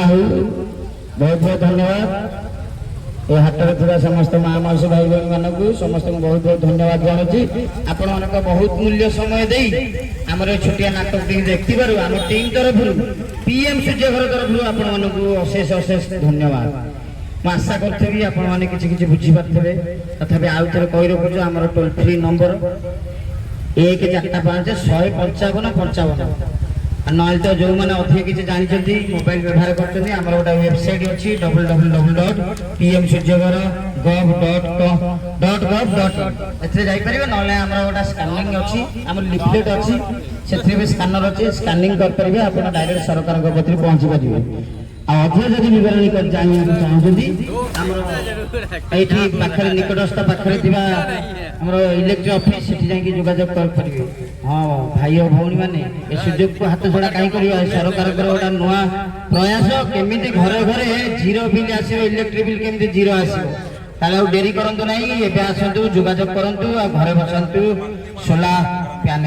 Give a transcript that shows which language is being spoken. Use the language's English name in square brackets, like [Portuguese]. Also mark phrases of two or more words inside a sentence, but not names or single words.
[Odia] ହଉ ବହୁତ ବହୁତ ଧନ୍ୟବାଦ ଏ ହାଟରେ ଥିବା ସମସ୍ତ ମା ମାଉସୀ ଭାଇ ଭଉଣୀ ମାନଙ୍କୁ ସମସ୍ତଙ୍କୁ ବହୁତ ବହୁତ ଧନ୍ୟବାଦ ଜଣାଉଛି ଆପଣମାନଙ୍କ ବହୁତ ମୂଲ୍ୟ ସମୟ ଦେଇ ଆମର ଏ ଛୋଟିଆ ନାଟକଟି ଦେଖିବାରୁ ଆମ ଟିମ୍ ତରଫରୁ ପିଏମ୍ ସୂର୍ଯ୍ୟଘର ତରଫରୁ ଆପଣମାନଙ୍କୁ ଅଶେଷ ଅଶେଷ ଧନ୍ୟବାଦ ମୁଁ ଆଶା କରୁଥିବି ଆପଣମାନେ କିଛି କିଛି ବୁଝିପାରୁଥିବେ ତଥାପି ଆଉ ଥରେ କହି ରଖୁଛୁ ଆମର [English] toll free number [Odia] 1455155 ନହେଲେ ତ ଯେଉଁମାନେ ଅଧିକ କିଛି ଜାଣିଛନ୍ତି ମୋବାଇଲ ବ୍ୟବହାର କରୁଛନ୍ତି ଆମର ଗୋଟେ ୱେବସାଇଟ୍ ଅଛି www.pmsuryagara.gov.gov.in ଏଥିରେ ଯାଇପାରିବେ ନହେଲେ ଆମର ଗୋଟେ ସ୍କାନିଂ ଅଛି ଆମର ଲିଫଲେଟ୍ ଅଛି ସେଥିରେ ବି ସ୍କାନର ଅଛି ସ୍କାନିଂ କରିପାରିବେ ଆପଣ ଡାଇରେକ୍ଟ ସରକାରଙ୍କ କତିରେ ପହଞ୍ଚି ପାରିବେ ଆଉ ଅଧିକ ଯଦି ବିବରଣୀ ଜାଣିବାକୁ ଚାହୁଁଛନ୍ତି ଆମର ଏଇଠି ପାଖରେ ନିକଟସ୍ଥ ପାଖରେ ଥିବା ଆମର [English] electric office [Odia] ସେଠି ଯାଇକି ଯୋଗାଯୋଗ କରିପାରିବେ ହଁ ଭାଇ ଓ ଭଉଣୀ ମାନେ ଏ ସୁଯୋଗକୁ ହାତ ଛଡ଼ା କାହିଁ କରିବା ସରକାରଙ୍କର ଗୋଟେ ନୂଆ ପ୍ରୟାସ କେମିତି ଘରେ ଘରେ [English] zero bill [Odia] ଆସିବ [English] electric bill [Odia] କେମିତି ଜିରୋ ଆସିବ ତାହେଲେ ଆଉ ଡେରି କରନ୍ତୁ ନାହିଁ ଏବେ ଆସନ୍ତୁ ଯୋଗାଯୋଗ କରନ୍ତୁ ଆଉ ଘରେ ବସନ୍ତୁ [English] solar panel